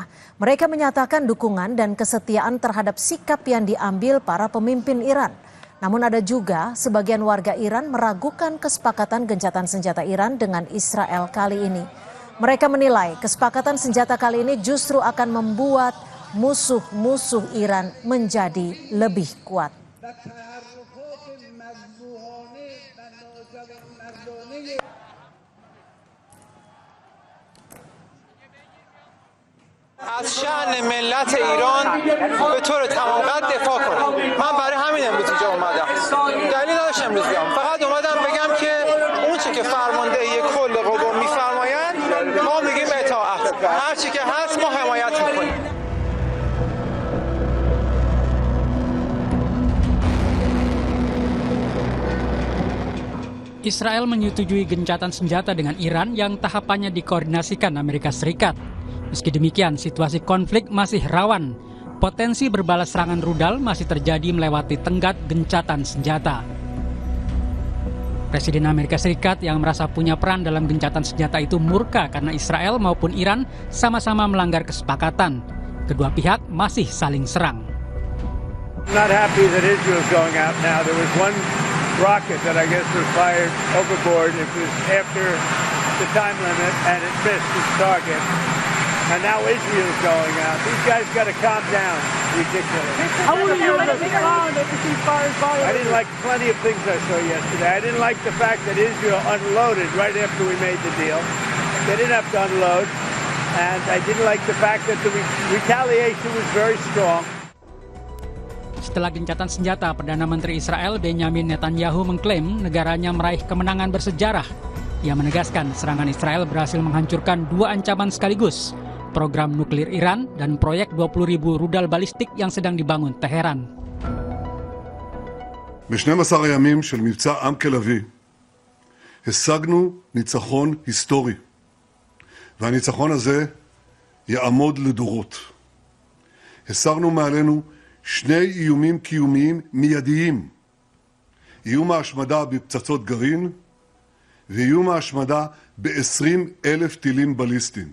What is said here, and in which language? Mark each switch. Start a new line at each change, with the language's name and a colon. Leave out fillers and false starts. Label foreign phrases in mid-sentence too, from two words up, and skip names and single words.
Indonesian: Mereka menyatakan dukungan dan kesetiaan terhadap sikap yang diambil para pemimpin Iran. Namun ada juga sebagian warga Iran meragukan kesepakatan gencatan senjata Iran dengan Israel kali ini. Mereka menilai kesepakatan senjata kali ini justru akan membuat musuh-musuh Iran menjadi lebih kuat.
Persian: از شأن ملت ایران به طور تمام قد دفاع کنم. من برای همین امروز اینجا اومدم. دلیل نداشت امروز بیام. فقط اومدم بگم که اون چی که فرماندهی کل قوا میفرمایند ما میگیم اطاعت. هر چی که هست ما حمایت میکنیم.
Indonesian: Israel menyetujui gencatan senjata dengan Iran yang tahapannya dikoordinasikan Amerika Serikat. Meski demikian, situasi konflik masih rawan. Potensi berbalas serangan rudal masih terjadi melewati tenggat gencatan senjata. Presiden Amerika Serikat yang merasa punya peran dalam gencatan senjata itu murka karena Israel maupun Iran sama-sama melanggar kesepakatan. Kedua pihak masih saling serang.
English: Not happy that Israel's going out now. There was one rocket that I guess was fired overboard. It was after the time limit and it missed its target. And now Israel's going out. These guys got to calm down. Ridiculous. I didn't like plenty of things I saw yesterday. I didn't like the fact that Israel unloaded right after we made the deal. They didn't have to unload. And I didn't like the fact that the retaliation was very strong.
Indonesian: Setelah gencatan senjata, Perdana Menteri Israel Benjamin Netanyahu mengklaim negaranya meraih kemenangan bersejarah. Ia menegaskan serangan Israel berhasil menghancurkan dua ancaman sekaligus, program nuklir Iran dan proyek 20.000 rudal balistik yang sedang dibangun Teheran.
Hebrew: ב-12 הימים של מבצע עם כלביא השגנו ניצחון היסטורי, והניצחון הזה יעמוד לדורות. הסרנו מעלינו שני איומים קיומיים מיידיים, איום ההשמדה בפצצות גרעין ואיום ההשמדה ב-20,000 טילים בליסטיים.